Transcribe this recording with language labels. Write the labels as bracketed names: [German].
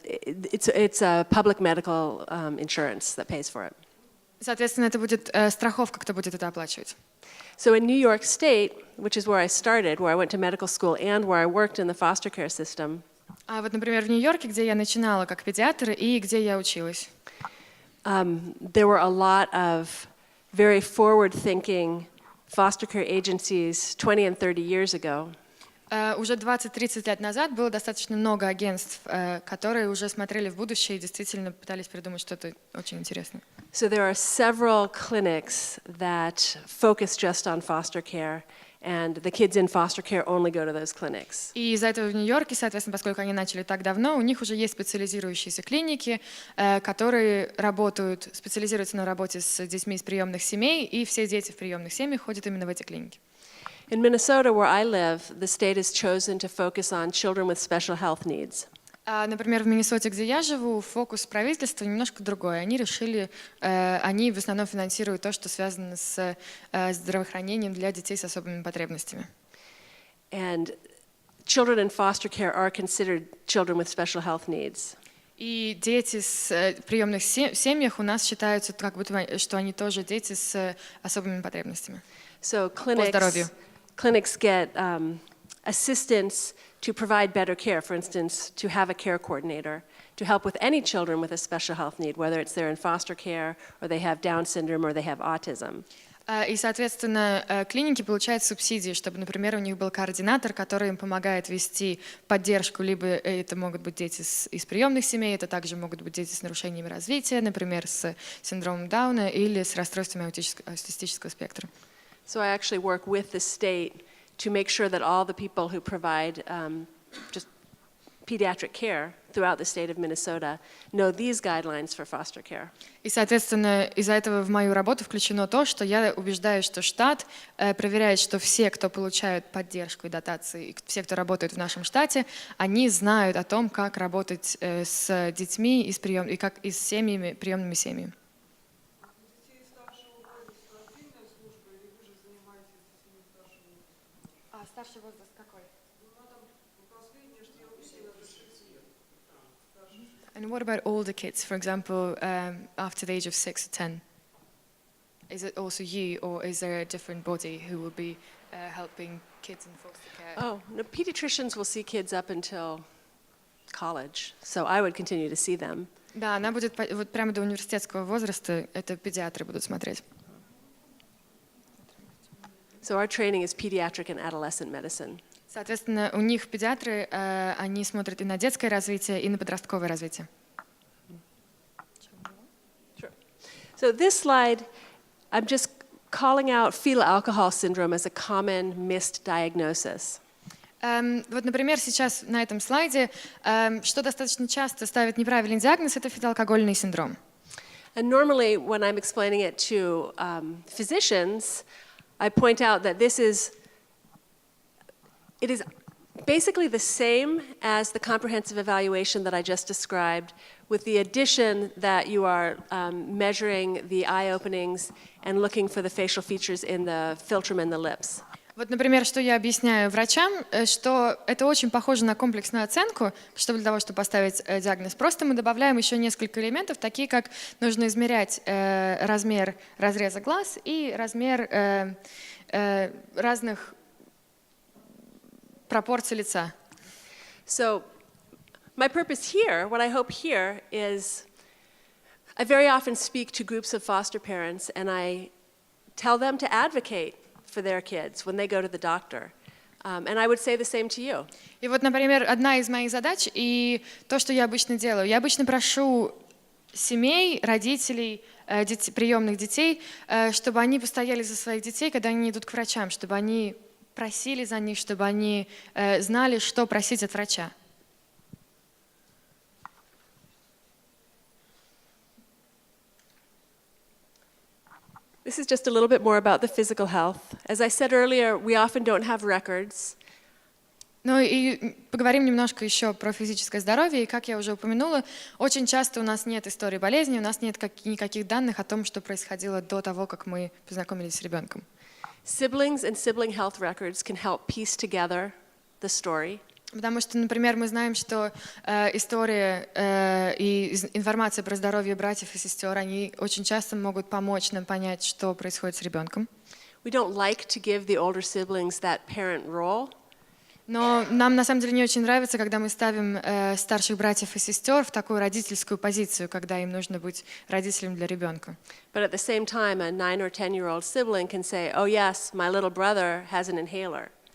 [English] It's a public medical insurance that pays for it. [Russian] Соответственно, это будет страховка, кто будет это оплачивать. [English] So in New York State, which is where I started, where I went to medical school and where I worked in the foster care system, [Russian] А вот, например, в Нью-Йорке, где я начинала как педиатр и где я училась, [English] there were a lot of very forward-thinking foster care agencies 20 and 30 years ago. [Russian] Уже 20-30 лет назад было достаточно много агентств, которые уже смотрели в будущее и действительно пытались придумать что-то очень интересное. [English] So there are several clinics that focus just on foster care, and the kids in foster care only go to those clinics. [Russian] И из-за этого в Нью-Йорке, соответственно, поскольку они начали так давно, у них уже есть специализирующиеся клиники, которые работают, специализируются на работе с детьми из приемных семей, и все дети в приемных семьях ходят именно в эти клиники. [English] In Minnesota, where I live, the state has chosen to focus on children with special health needs. [Russian] Например, в Миннесоте, где я живу, фокус правительства немножко другой. Они решили, они в основном финансируют то, что связано с здравоохранением для детей с особыми потребностями. [English] And children in foster care are considered children with special health needs. [Russian] И дети с приемных семьях у нас считаются, как будто, что они тоже дети с особыми потребностями. [English] So [Russian] По здоровью. [English] clinics get assistance to provide better care, for instance, to have a care coordinator, to help with any children with a special health need, whether it's they're in foster care, or they have Down syndrome, or they have autism. [Russian] И, соответственно, клиники получают субсидии, чтобы, например, у них был координатор, который им помогает вести поддержку, либо это могут быть дети из приемных семей, это также могут быть дети с нарушениями развития, например, с синдромом Дауна или с расстройствами аутистического спектра. [English] So I actually work with the state to make sure that all the people who provide just pediatric care throughout the state of Minnesota know these guidelines for foster care. [Russian] И, соответственно, из-за этого в мою работу включено то, что я убеждаюсь, что штат проверяет, что все, кто получают поддержку и дотации, все, кто работает в нашем штате, они знают о том, как работать с детьми и с семьями, приемными семьями. Детей старшего возраста отдельная служба, или вы же занимаетесь детьми старшего возраста? А старший возраст какой? Ну, там последнее, что я увидела, это 6 лет. [English] And what about older kids, for example, after the age of 6 or 10? Is it also you, or is there a different body who will be helping kids in foster care? Oh, no, pediatricians will see kids up until college, so I would continue to see them. [Russian] Да, она будет вот прямо до университетского возраста, это педиатры будут смотреть. [English] So our training is pediatric and adolescent medicine. [Russian] Соответственно, у них педиатры, они смотрят и на детское развитие, и на подростковое развитие. [English] Sure. So this slide, I'm just calling out fetal alcohol syndrome as a common missed diagnosis. [Russian] Вот, например, сейчас на этом слайде, что достаточно часто ставят неправильный диагноз, это фетоалкогольный синдром. [English] And normally, when I'm explaining it to physicians, I point out that it is basically the same as the comprehensive evaluation that I just described, with the addition that you are measuring the eye openings and looking for the facial features in the philtrum and the lips. [Russian] Вот, например, что я объясняю врачам, что это очень похоже на комплексную оценку, что для того, чтобы поставить диагноз. Просто мы добавляем еще несколько элементов, такие как нужно измерять размер разреза глаз и размер разных пропорций лица. [English] So my purpose here, what I hope here, is I very often speak to groups of foster parents and I tell them to advocate for their kids when they go to the doctor. And I would say the same to you. [Russian] И вот, например, одна из моих задач, и то, что я обычно делаю, я обычно прошу семей, родителей, приемных детей, чтобы они постояли за своих детей, когда они идут к врачам, чтобы они просили за них, чтобы они знали, что просить от врача. [English] This is just a little bit more about the physical health. As I said earlier, we often don't have records. [Russian] Ну и поговорим немножко еще про физическое здоровье. И как я уже упомянула, очень часто у нас нет истории болезни, у нас нет никаких данных о том, что происходило до того, как мы познакомились с ребенком. [English] Siblings and sibling health records can help piece together the story. [Russian] Потому что, например, мы знаем, что история и информация про здоровье братьев и сестер, они очень часто могут помочь нам понять, что происходит с ребенком. [English] We don't like to give the older siblings that parent role. [Russian] Но нам на самом деле не очень нравится, когда мы ставим старших братьев и сестер в такую родительскую позицию, когда им нужно быть родителем для ребенка. [English] But at the same time, a 9 or 10-year-old sibling can say, "Oh yes, my little brother has an inhaler."